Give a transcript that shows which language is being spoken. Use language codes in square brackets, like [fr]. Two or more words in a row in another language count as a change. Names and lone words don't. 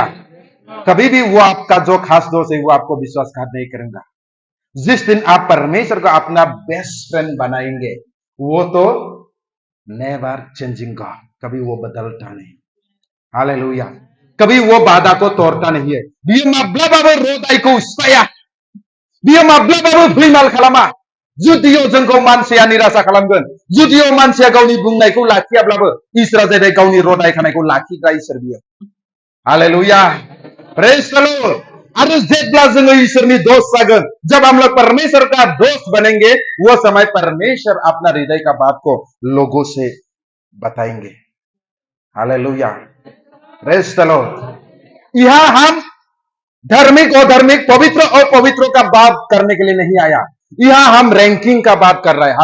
[hi] कभी भी वो आपका जो खास दोस्त है, वो आपको विश्वासघात नहीं करेगा। जिस दिन आप परमेश्वर को अपना [en] best friend [hi] बनाएंगे, वो तो [en] never changing God, [hi] कभी वो बदलता नहीं। हालेलुया। कभी वो वादा को तोड़ता नहीं है। [brx] Dia माब्लाबाबो रोदाइखौ सिफाया, dia माब्लाबाबो फैमाल खालामा। जुदिअ जोंखौ मानसिया निराशा खालामगोन, जुदिअ मानसिया गावनि बुंनायखौ लाखियाब्लाबो, इसोरा जाहैबाय गावनि रोदाइ खानायखौ लाखिग्रा इसोर बियो। [en] Hallelujah. Praise the Lord. [brx] अरे जेब्ला जोङो ईश्वरनि दोस्त जागोन, [hi] जब हम लोग परमेश्वर का दोस्त बनेंगे, वो समय परमेश्वर अपना हृदय का बात को लोगों से बताएंगे। [en] Hallelujah. Praise the Lord. [hi] यहां हम धार्मिक और धार्मिक, पवित्र और पवित्रों का बात करने के लिए नहीं आया, यहां हम रैंकिंग का बात कर रहे हैं।